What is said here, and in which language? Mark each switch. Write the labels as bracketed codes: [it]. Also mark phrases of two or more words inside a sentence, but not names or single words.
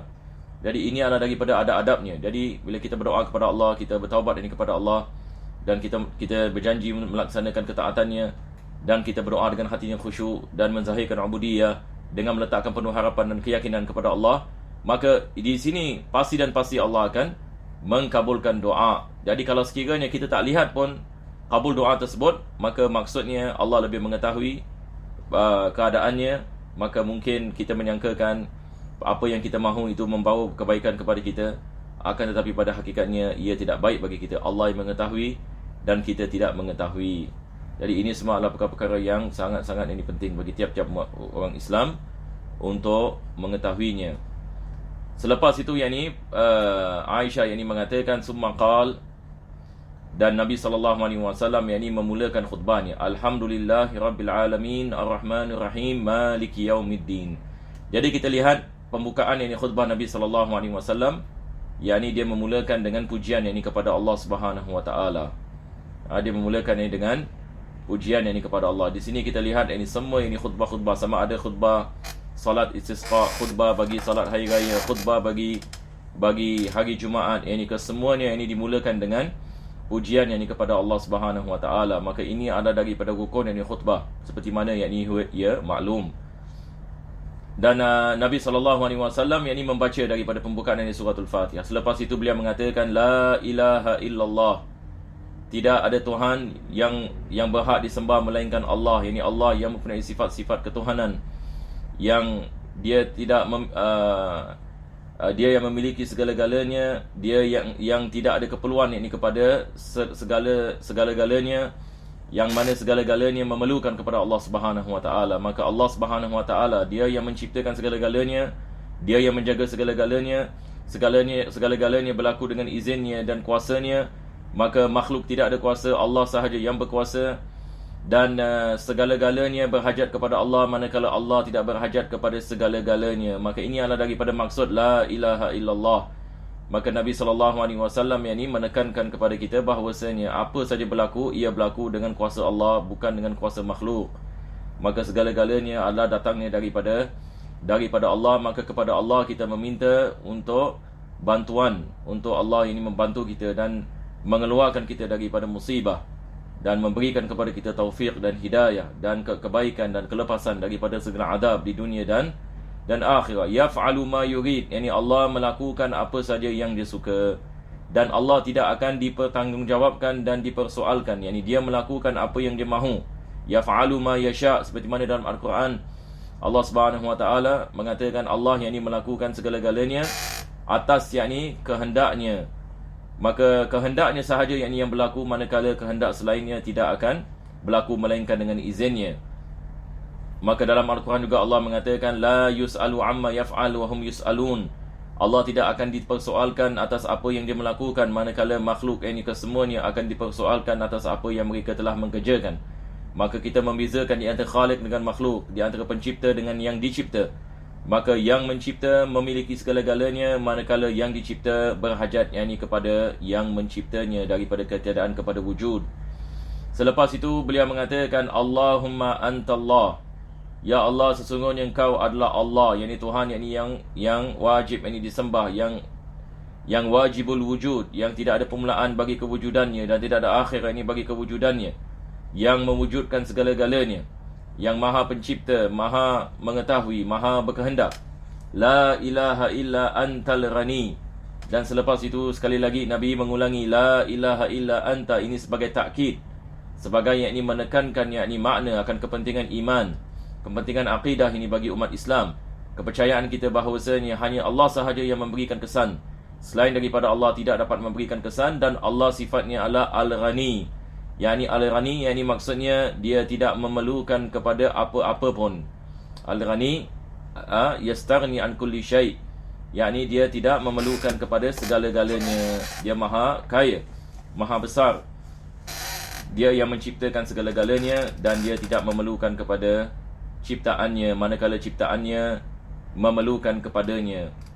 [ms] Jadi ini adalah daripada adab-adabnya. Jadi bila kita berdoa kepada Allah, kita bertaubat ini kepada Allah, dan kita berjanji melaksanakan ketaatannya, dan kita berdoa dengan hati yang khusyuk dan menzahirkan ubudiyah dengan meletakkan penuh harapan dan keyakinan kepada Allah, maka di sini pasti Allah akan mengkabulkan doa. Jadi kalau sekiranya kita tak lihat pun kabul doa tersebut, maka maksudnya Allah lebih mengetahui keadaannya. Maka mungkin kita menyangkakan apa yang kita mahu itu membawa kebaikan kepada kita, akan tetapi pada hakikatnya ia tidak baik bagi kita. Allah yang mengetahui dan kita tidak mengetahui. Jadi ini semua adalah perkara-perkara yang sangat-sangat ini penting bagi tiap-tiap orang Islam untuk mengetahuinya. Selepas itu Aisyah mengatakan [ar] ثم قال, [ms] dan Nabi SAW memulakan khutbahnya, [ar] الحمد لله رب العالمين الرحمن الرحيم مالك يوم الدين. [ms] Jadi kita lihat pembukaan khutbah Nabi SAW, dia memulakan dengan pujian kepada Allah [ar] سبحانه وتعالى. [ms] Dia memulakan dengan pujian kepada Allah. Di sini kita lihat semua khutbah-khutbah, sama ada khutbah salat istisqa, khutbah bagi salat hari raya, khutbah bagi hari Jumaat, kesemuanya dimulakan dengan pujian kepada Allah [ar] سبحانه وتعالى. [ms] Maka ini ada daripada rukun khutbah, seperti mana ia maklum. Dan Nabi SAW membaca daripada pembukaan suratul Fatihah. Selepas itu beliau mengatakan, [ar] لا إله إلا الله, [ms] tidak ada Tuhan yang berhak disembah melainkan Allah. Allah yang mempunyai sifat-sifat ketuhanan, yang dia tidak dia yang memiliki segala-galanya, dia yang tidak ada keperluan kepada segala-galanya, yang mana segala-galanya memerlukan kepada Allah [ar] سبحانه وتعالى. [ms] Maka Allah [ar] سبحانه وتعالى [ms] dia yang menciptakan segala-galanya, dia yang menjaga segala-galanya, segala-galanya berlaku dengan izinnya dan kuasanya. Maka makhluk tidak ada kuasa, Allah sahaja yang berkuasa. dan segala-galanya berhajat kepada Allah, manakala Allah tidak berhajat kepada segala-galanya. Maka ini adalah daripada maksud [ar] لا إله إلا الله. [ms] Maka Nabi SAW menekankan kepada kita bahawasanya apa saja berlaku, ia berlaku dengan kuasa Allah, bukan dengan kuasa makhluk. Maka segala-galanya adalah datangnya daripada Allah. Maka kepada Allah kita meminta untuk bantuan, untuk Allah ini membantu kita dan mengeluarkan kita daripada musibah, dan memberikan kepada kita taufik dan hidayah dan kebaikan dan kelepasan daripada segala adab di dunia dan akhirat. [ar] يفعل ما يريد, [ms] yakni Allah melakukan apa saja yang dia suka, dan Allah tidak akan dipertanggungjawabkan dan dipersoalkan, yakni dia melakukan apa yang dia mahu. [ar] يفعل ما يشاء, [ms] seperti mana dalam Al-Quran Allah [ar] سبحانه وتعالى [ms] mengatakan Allah yakni melakukan segala-galanya atas yakni kehendaknya. Maka kehendaknya sahaja yang berlaku, manakala kehendak selainnya tidak akan berlaku melainkan dengan izinnya. Maka dalam Al-Quran juga Allah mengatakan [ar] لا يسأل عما يفعل وهم يسألون. [ms] Allah tidak akan dipersoalkan atas apa yang dia melakukan, manakala makhluk ini kesemuanya akan dipersoalkan atas apa yang mereka telah mengerjakan. Maka kita membezakan di antara khaliq dengan makhluk, di antara pencipta dengan yang dicipta. Maka yang mencipta memiliki segala-galanya, manakala yang dicipta berhajat yakni kepada yang menciptanya daripada ketiadaan kepada wujud. Selepas itu beliau mengatakan [ar] اللهم أنت الله، يا الله, [ms] sesungguhnya engkau adalah Allah, yakni Tuhan yakni yang wajib yakni disembah, yang [ar] واجب الوجود, [ms] yang tidak ada permulaan bagi kewujudannya dan tidak ada akhir yakni bagi kewujudannya, yang mewujudkan segala-galanya, yang maha pencipta, maha mengetahui, maha berkehendak. [ar] لا إله إلا أنت الغني. [ms] Dan selepas itu sekali lagi Nabi mengulangi [ar] لا إله إلا أنت, [ms] ini sebagai takkid, sebagai yakni menekankan yakni makna akan kepentingan iman, kepentingan akidah ini bagi umat Islam. Kepercayaan kita bahawasanya hanya Allah sahaja yang memberikan kesan, selain daripada Allah tidak dapat memberikan kesan, dan Allah sifatnya adalah al-ghani. Yani Al-Ghani, yani maksudnya dia tidak memerlukan kepada apa-apa pun. [ar] الغني يستغني عن كل شيء', [ms] yani dia tidak memerlukan kepada segala-galanya. Dia maha kaya, maha besar. Dia yang menciptakan segala-galanya dan dia tidak memerlukan kepada ciptaannya, manakala ciptaannya memerlukan kepadanya.